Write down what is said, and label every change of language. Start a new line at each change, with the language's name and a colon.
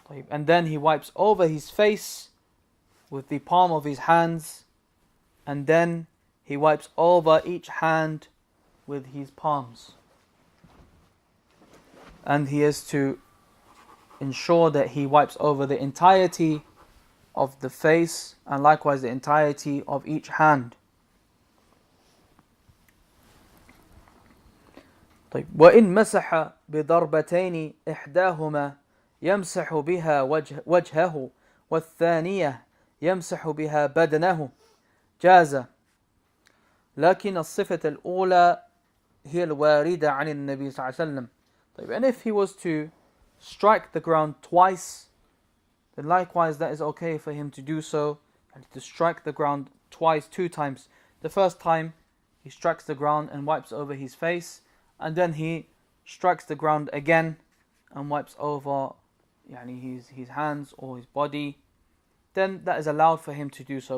English: And then he wipes over his face with the palm of his hands, and then he wipes over each hand with his palms. And he is to ensure that he wipes over the entirety of the face and likewise the entirety of each hand.
Arabic: وإن مسح بضربتين إحداهما يمسح بها وجهه والثانية يمسح بها بدنه جاز، لكن الصفة الأولى هي الواردة عن النبي صلى الله عليه وسلم.
English: And if he was to strike the ground twice, then likewise that is okay for him to do so, and to strike the ground twice, 2 times. The first time he strikes the ground and wipes over his face, and then he strikes the ground again and wipes over his hands or his body, then that is allowed for him to do so.